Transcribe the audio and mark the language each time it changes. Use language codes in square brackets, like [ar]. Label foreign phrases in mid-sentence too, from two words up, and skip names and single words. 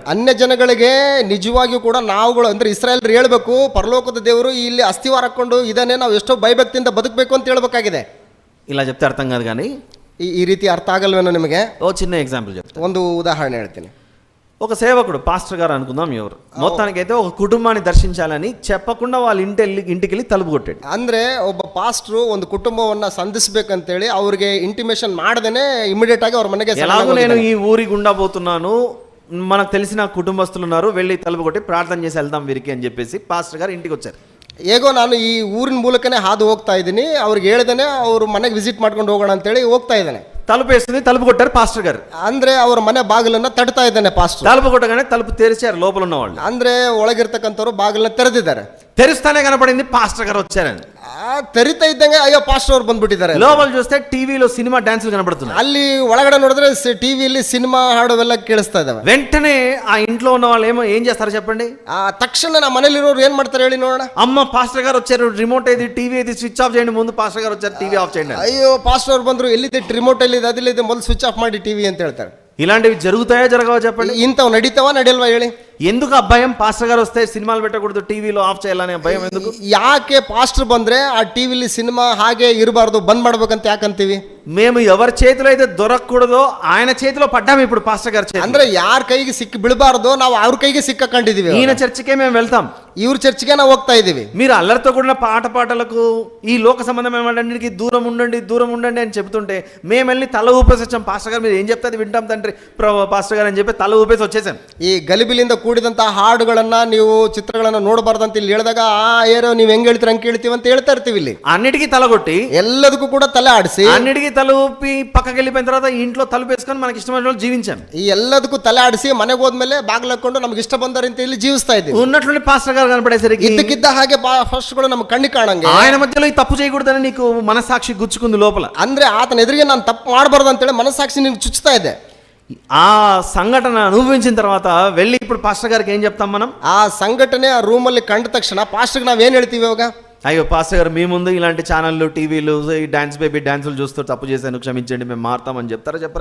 [kn] ಅನ್ಯ ಜನಗಳಿಗೆ ನಿಜವಾಗಿಯೂ ಕೂಡ ನಾವುಗಳು ಅಂದ್ರೆ ಇಸ್ರಾಯೇಲ್ರು ಹೇಳ್ಬೇಕು, ಪರಲೋಕದ ದೇವರು ಇಲ್ಲಿ ಅಸ್ಥಿವಾರ ಹಾಕೊಂಡು ಇದನ್ನೇ ನಾವು ಎಷ್ಟೋ ಭಯಭಕ್ತಿಯಿಂದ ಬದುಕಬೇಕು ಅಂತ ಹೇಳ್ಬೇಕಾಗಿದೆ. [te] ఇలా చెప్తే అర్థం కాదు కానీ [kn] ಈ ರೀತಿ ಅರ್ಥ ಆಗಲ್ವೇನೋ ನಿಮಗೆ? [te] ఓ చిన్న ఎగ్జాంపుల్ చెప్తాను. [kn] ಒಂದು ಉದಾಹರಣೆ ಹೇಳ್ತೀನಿ. [te] ఒక సేవకుడు, పాస్టర్ గారు అనుకుందాం, ఎవరు మొత్తానికైతే ఒక కుటుంబాన్ని దర్శించాలని చెప్పకుండా వాళ్ళ ఇంటికి వెళ్ళి తలుపు కొట్టాడు. [kn] ಅಂದ್ರೆ ಒಬ್ಬ ಪಾಸ್ಟ್ರು ಒಂದು ಕುಟುಂಬವನ್ನ ಸಂಧಿಸಬೇಕಂತೇಳಿ ಅವ್ರಿಗೆ ಇಂಟಿಮೇಷನ್ ಮಾಡದೇನೆ ಇಮಿಡಿಯೇಟ್ ಆಗಿ ಅವ್ರ ಮನೆಗೆ [te] ఎలాగో నేను ఈ ఊరి గుండా పోతున్నాను, మనకు తెలిసిన కుటుంబస్తులు ఉన్నారు, వెళ్ళి తలుపు కొట్టి ప్రార్థన చేసి వెళ్దాం వీరికి అని చెప్పేసి పాస్టర్ గారు ఇంటికి వచ్చారు. [kn] ಹೇಗೋ ನಾನು ಈ ಊರಿನ ಮೂಲಕನೇ ಹಾದು ಹೋಗ್ತಾ ಇದ್ದೀನಿ, ಅವ್ರಿಗೆ ಹೇಳ್ದೇನೆ ಅವ್ರ ಮನೆಗೆ ವಿಸಿಟ್ ಮಾಡ್ಕೊಂಡು ಹೋಗೋಣ ಅಂತೇಳಿ ಹೋಗ್ತಾ ಇದ್ದಾನೆ. [te] తలుపు వేస్తుంది, తలుపు కొట్టారు పాస్టర్ గారు. [kn] ಅಂದ್ರೆ ಅವ್ರ ಮನೆ ಬಾಗಿಲನ್ನ ತಟ್ತಾ ಇದ್ದಾನೆ ಪಾಸ್ಟರ್. [te] తలుపు కొట్టగానే తలుపు తెరిచారు లోపల ఉన్న వాళ్ళు. [kn] ಅಂದ್ರೆ ಒಳಗಿರ್ತಕ್ಕಂಥವ್ರು ಬಾಗಿಲನ್ನ ತೆರೆದಿದ್ದಾರೆ. [te] తెరుస్తానే కనపడింది పాస్టర్ గారు వచ్చారని. [kn] ತೆರಿತಾ ಇದ್ದಂಗೆ ಅಯ್ಯೋ ಪಾಸ್ಟರ್ ಅವ್ರು ಬಂದ್ಬಿಟ್ಟಿದ್ದಾರೆ. [te] లోపల చూస్తే టీవీలో సినిమా డాన్సులు కనబడుతున్నాయి. [kn] ಅಲ್ಲಿ ಒಳಗಡೆ ನೋಡಿದ್ರೆ ಟಿವಿಯಲ್ಲಿ ಸಿನಿಮಾ ಹಾಡುವೆಲ್ಲ ಕೇಳಿಸ್ತಾ ಇದಾವೆ. [te] వెంటనే ఆ ఇంట్లో ఉన్న వాళ్ళు ఏం చేస్తారు చెప్పండి? [kn] ತಕ್ಷಣ ನಮ್ಮ ಮನೇಲಿರೋರು ಏನ್ ಮಾಡ್ತಾರೆ ಹೇಳಿ ನೋಡೋಣ. [te] అమ్మ పాస్టర్ గారు వచ్చారు, రిమోట్ ఏది, టీవీ ఏది, [en] switch off [te] చేయండి, ముందు పాస్టర్ గారు వచ్చారు, [en] TV off [te] చేయండి. [kn] ಅಯ್ಯೋ ಪಾಸ್ಟರ್ ಅವ್ರು ಬಂದ್ರು, ಎಲ್ಲಿದೆ ರಿಮೋಟ್ ಎಲ್ಲಿದೆ, ಅದಿಲ್ಲಿದೆ, ಮೊದಲು [en] switch off [kn] ಮಾಡಿ ಟಿವಿ ಅಂತ ಹೇಳ್ತಾರೆ. [te] ఇలాంటివి జరుగుతాయా జరగవా చెప్పండి? [kn] ಇಂಥವು ನಡೀತಾವ ನಡೆಯಲ್ವಾ ಹೇಳಿ? [te] ఎందుకు ఆ భయం? పాస్టర్ గారు వస్తే సినిమాలు పెట్టకూడదు, టీవీలో ఆఫ్ చేయాలనే భయం ఎందుకు? [kn] ಯಾಕೆ ಪಾಸ್ಟರ್ ಬಂದ್ರೆ ಆ ಟಿವಿಲಿ ಸಿನಿಮಾ ಹಾಗೆ ಇರಬಾರ್ದು, ಬಂದ್ ಮಾಡ್ಬೇಕಂತ ಯಾಕಂತೀವಿ? [te] మేము ఎవరి చేతిలో అయితే దొరకకూడదో ఆయన చేతిలో పడ్డాము ఇప్పుడు పాస్టర్ గారి చేతిలో. [kn] ಅಂದ್ರೆ ಯಾರ ಕೈಗೆ ಸಿಕ್ಕಿ ಬೀಳಬಾರ್ದು, ನಾವು ಅವ್ರ ಕೈಗೆ ಸಿಕ್ಕೊಂಡಿದೀವಿ. [te] ఈయన చర్చికే మేము వెళ్తాం, [kn] ಇವ್ರ ಚರ್ಚ್ಗೆ ನಾವು ಹೋಗ್ತಾ ಇದೀವಿ. [te] మీరు అల్లరితో కూడిన పాటలకు ఈ లోక సంబంధమైన వాటన్నిటికీ దూరం ఉండండి అని చెబుతుంటే మేము వెళ్ళి తల ఊపేసి వచ్చాం. పాస్టర్ గారు మీరు ఏం చెప్తే అది వింటాం తండ్రి పాస్టర్ గారు అని చెప్పి తల ఊపేసి వచ్చేసాం. [kn] ಈ ಗಲಿಬಿಲಿಂದ ಕೂಡಿದಂತಹ ಹಾಡುಗಳನ್ನ ನೀವು ಚಿತ್ರಗಳನ್ನ ನೋಡಬಾರ್ದಂತ ಇಲ್ಲಿ ಹೇಳಿದಾಗ ಏರೋ ನೀವು ಹೆಂಗ್ ಹೇಳ್ತೀರ ಹಂಗೆ ಕೇಳ್ತೀವಿ ಅಂತ ಹೇಳ್ತಾ ಇರ್ತೀವಿ. ಇಲ್ಲಿ [te] అన్నిటికీ తల కొట్టి [kn] ಎಲ್ಲದಕ್ಕೂ ಕೂಡ ತಲೆ ಆಡಿಸಿ [te] అన్నిటికీ తల ఊపి పక్కకి వెళ్ళిపోయిన తర్వాత ఇంట్లో తలుపు వేసుకొని మనకి ఇష్టమైన వాళ్ళు జీవించాం. [kn] ಈ ಎಲ್ಲದಕ್ಕೂ ತಲೆ ಆಡಿಸಿ ಮನೆಗೆ ಹೋದ್ಮೇಲೆ ಬಾಗಿಲು ಹಾಕೊಂಡು ನಮ್ಗೆ ಇಷ್ಟ ಬಂದವರಂತ ಇಲ್ಲಿ ಜೀವಿಸ್ತಾ ಇದ್ದೀವಿ. [te] ఉన్నట్లుండి పాస్టర్ గారు కనపడేసరికి [kn] ಇದ್ದಕ್ಕಿದ್ದ ಹಾಗೆ ಫಸ್ಟ್ ಕೂಡ ನಮ್ಮ ಕಣ್ಣಿ ಕಾಣಂಗೆ [te] ఆయన మధ్యలో ఈ తప్పు చేయకూడదని నీకు మనసాక్షి గుచ్చుకుంది లోపల. [kn] ಅಂದ್ರೆ ಆತನ ಎದುರಿಗೆ ನಾನು ತಪ್ಪು ಮಾಡಬಾರ್ದು ಅಂತೇಳಿ ಮನಸ್ಸಾಕ್ಷಿ ನಿನ್ಗೆ ಚುಚ್ಚುತ್ತಾ ಇದೆ. [te] ఆ సంఘటన అనుభవించిన తర్వాత వెళ్ళి ఇప్పుడు పాస్టర్ గారికి ఏం చెప్తాం మనం? [kn] ಆ ಸಂಘಟನೆ ಆ ರೂಮಲ್ಲಿ ಕಂಡ ತಕ್ಷಣ ಪಾಸ್ಟರ್ಗೆ ನಾವೇನ್ ಹೇಳ್ತೀವಿ ಇವಾಗ? [te] అయ్యో పాస్టర్ గారు మీ ముందు ఇలాంటి ఛానళ్ళు టీవీలు ఈ [en] dance baby [te] డాన్సులు చూస్తూ తప్పు చేశాను క్షమించండి మేము మారుతామని చెప్తారా చెప్పరా?